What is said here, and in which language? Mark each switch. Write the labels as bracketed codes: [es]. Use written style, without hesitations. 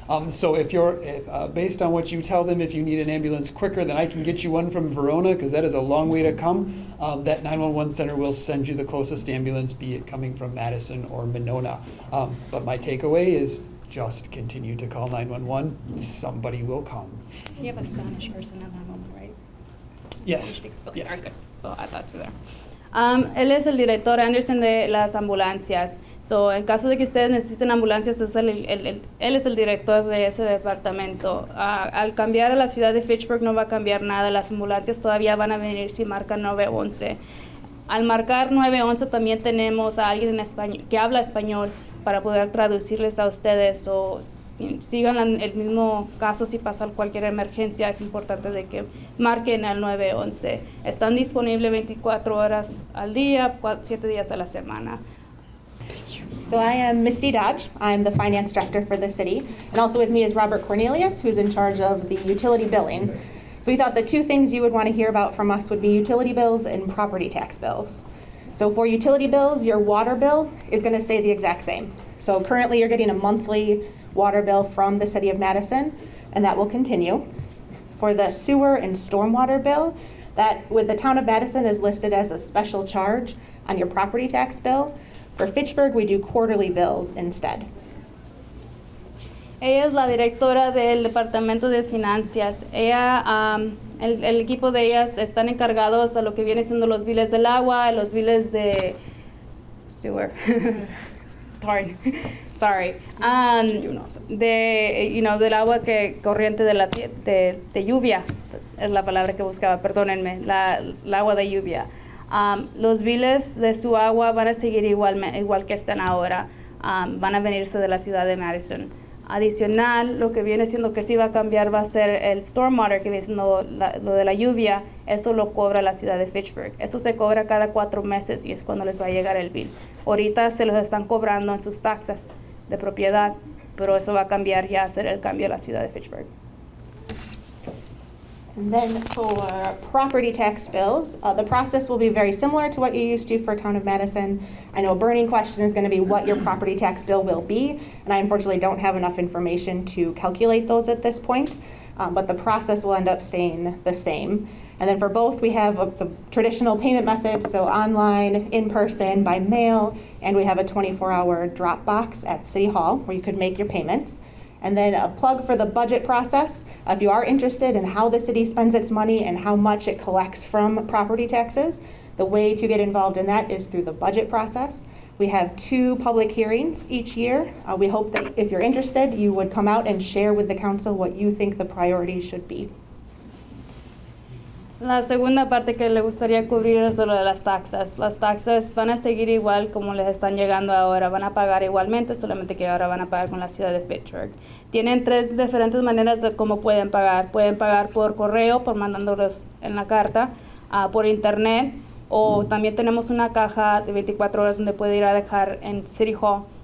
[en] So if based on what you tell them, if you need an ambulance quicker than I can get you one from Verona, because that is a long way to come, that 911 center will send you the closest ambulance, be it coming from Madison or Monona. But my takeaway is just continue to call 911. Somebody will come. You have a Spanish person at that moment, right? Yes. Okay, Yes. very good. Well, add that to there. [es] Él es el director Anderson de las ambulancias. So, en caso de que ustedes necesiten ambulancias, él es el director de ese departamento. Al cambiar a la ciudad de Fitchburg no va a cambiar nada. Las ambulancias todavía van a venir si marcan 911. Al marcar 911 también tenemos a alguien en español, que habla español para poder traducirles a ustedes o sigan el mismo caso si pasa cualquier emergencia. Es importante de que marquen al 911. Están disponibles 24 horas al día, 7 días a la semana. [en] So I am Misty Dodge. I'm the finance director for the city. And also with me is Robert Cornelius, who's in charge of the utility billing. So we thought the 2 things you would want to hear about from us would be utility bills and property tax bills. So for utility bills, your water bill is going to stay the exact same. So currently you're getting a monthly water bill from the city of Madison, and that will continue. For the sewer and stormwater bill, that with the town of Madison is listed as a special charge on your property tax bill. For Fitchburg, we do quarterly bills instead. [es] Ella es la directora del Departamento de Finanzas. El equipo de ellas están encargados a lo que viene siendo los biles del agua, los biles de sewer. Sorry. Del agua corriente de lluvia. Es la palabra que buscaba, perdónenme. El agua de lluvia. Los biles de su agua van a seguir igual que están ahora. Van a venirse de la ciudad de Madison. Adicional, lo que viene siendo que sí va a cambiar va a ser el stormwater, que viene siendo lo de la lluvia. Eso lo cobra la ciudad de Fitchburg. Eso se cobra cada 4 meses y es cuando les va a llegar el bill. Ahorita se los están cobrando en sus taxas de propiedad, pero eso va a cambiar ya a ser el cambio a la ciudad de Fitchburg. [en] And then for property tax bills, the process will be very similar to what you used to for Town of Madison. I know a burning question is going to be what your property tax bill will be, and I unfortunately don't have enough information to calculate those at this point, but the process will end up staying the same. And then for both, we have the traditional payment method, so online, in person, by mail, and we have a 24-hour drop box at City Hall where you could make your payments. And then a plug for the budget process. If you are interested in how the city spends its money and how much it collects from property taxes, the way to get involved in that is through the budget process. We have 2 public hearings each year. We hope that if you're interested, you would come out and share with the council what you think the priorities should be. [es] La segunda parte que le gustaría cubrir es lo de las taxas. Las taxas van a seguir igual como les están llegando ahora. Van a pagar igualmente, solamente que ahora van a pagar con la ciudad de Fitchburg. Tienen 3 diferentes maneras de cómo pueden pagar. Pueden pagar por correo, por mandándolos en la carta, por internet, o también tenemos una caja de 24 horas donde pueden ir a dejar en City Hall.